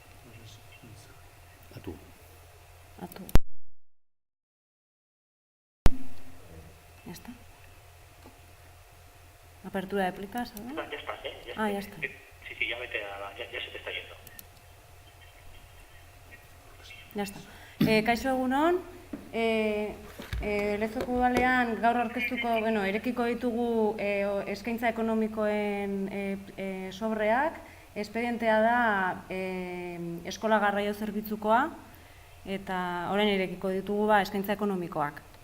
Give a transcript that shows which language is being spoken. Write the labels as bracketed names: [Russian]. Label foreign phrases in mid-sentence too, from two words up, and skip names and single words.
[Spanish] Atú. Ya está. Apertura de plicas, ¿no? Ya estás, ¿eh? Ah, ya está. Sí, ya vete ya se te está yendo. Ya está. [Basque] Kaixo egunon, Lezoko udalean gaur aurkeztuko, erekiko ditugu eskaintza ekonomikoen sobreak. Espedientea da eskola garraio zerbitzukoa, eta orain irekiko ditugu eskaintza ekonomikoak.